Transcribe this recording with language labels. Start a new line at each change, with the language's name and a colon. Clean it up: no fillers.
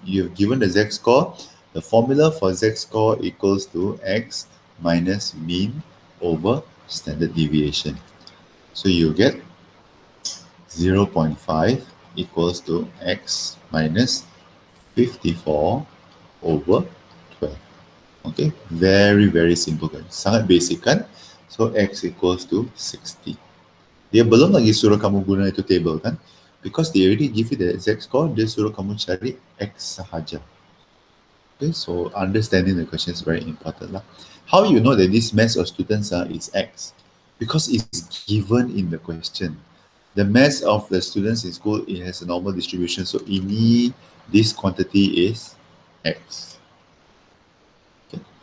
English: You've given the z-score. The formula for z-score equals to x minus mean over standard deviation. So you get 0.5 equals to x minus 54 over 12. Okay, very, very simple kan.
Malay: Sangat basic kan.
English: So x equals to 60.
Malay: Dia belum lagi suruh kamu guna itu table kan.
English: Because they already give you the exact score,
Malay: dia suruh kamu cari x sahaja.
English: Okay, so understanding the question is very important lah. How you know that this mass of students is x? Because it's given in the question. The mass of the students in school, it has a normal distribution. So this quantity is x. Okay.